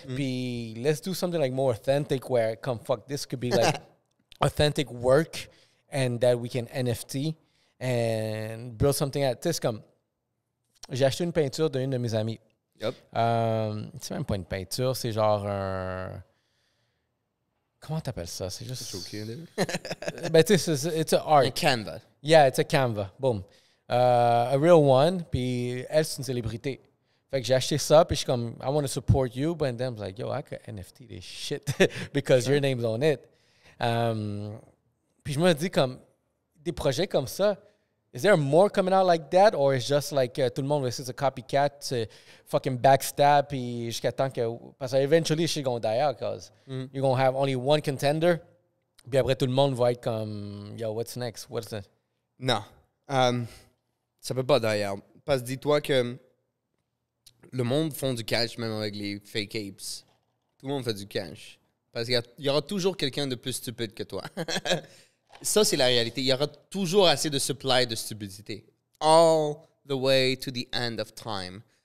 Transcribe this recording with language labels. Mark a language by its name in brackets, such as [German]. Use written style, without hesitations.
[English] Puis let's do something like more authentic where, come fuck, this could be like authentic work and that we can NFT. And build something out. [French] Tu sais, c'est comme... J'ai acheté une peinture d'une de mes amies. [English] Yep. [French] C'est même pas une peinture, c'est genre un... Comment t'appelles ça? C'est juste... [English] It's okay, [French] ben, tu sais, [English] it's an art. [French] Un canvas. [English] Yeah, it's a canvas. Boom. A real one. [French] Puis elle, c'est une célébrité. Fait que j'ai acheté ça, puis je suis comme, [English] I want to support you. But then I was like, yo, I could NFT this shit because your name's on it. [French] Puis je me dis comme... Des projets comme ça, [English] is there more coming out like that, or is just like [French] tout le monde va essayer de copycat, fucking backstab, puis jusqu'à temps que... [English] Parce que eventually, she's gonna die out, because you're gonna have only one contender, [French] puis après, tout le monde va être comme, [English] yo, what's next? What's that? [French] Non. Ça peut pas d'ailleurs. Parce que dis-toi que le monde font du cash même avec les fake apes. Tout le monde fait du cash. Parce qu'il y aura toujours quelqu'un de plus stupide que toi. Ça, c'est la réalité. Il y aura toujours assez de supply de stupidité. [English] All the way to the end of time.